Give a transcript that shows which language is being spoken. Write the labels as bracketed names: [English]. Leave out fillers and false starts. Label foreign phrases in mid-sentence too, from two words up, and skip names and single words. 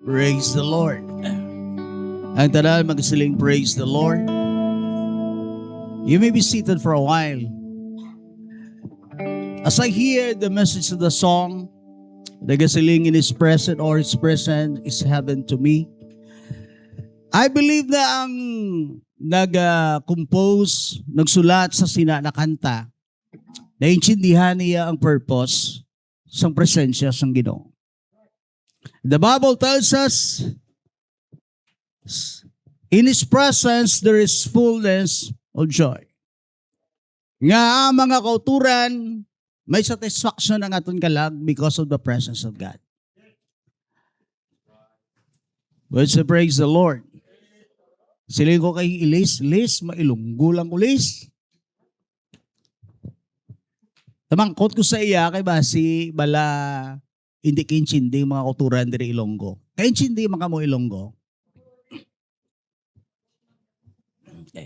[English] Praise the Lord. [Hiligaynon] Ang tanan magsiling [English] praise the Lord. You may be seated for a while. As I hear the message of the song, nagasiling in His presence or His presence is heaven to me. I believe [Hiligaynon] na ang nag-compose, nagsulat sa sina na kanta, naintindihan niya ang purpose sa presensya ng Ginoo. [English] The Bible tells us, in His presence there is fullness of joy. [Hiligaynon] Nga mga kauturan, may satisfaction ang aton kalag [English] because of the presence of God. Let's praise the Lord. [Hiligaynon] Siling ko kay Ilis, mailunggo lang ulis. Tamangkot ko sa iya kay basi bala hindi kinchindi mga kauturan diri Ilonggo. Kay kinchindi mga mo Ilonggo. Okay.